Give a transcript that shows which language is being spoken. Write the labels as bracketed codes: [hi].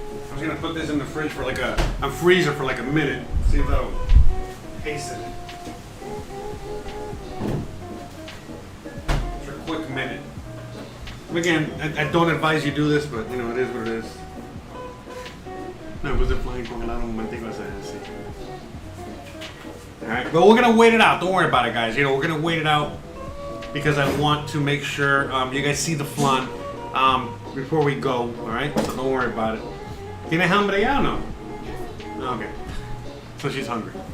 [en] I'm just gonna put this in the fridge for freezer for like a minute. See if that'll hasten it. Quick minute. Again, I don't advise you do this, but it is what it is. [es] No, pues el flan congelado un momentico así. [en] Alright, but we're gonna wait it out. Don't worry about it, guys. We're gonna wait it out because I want to make sure you guys see the flan before we go. Alright, so don't worry about it. [es] ¿Tienes hambre ya o no? [en] Okay. So she's hungry.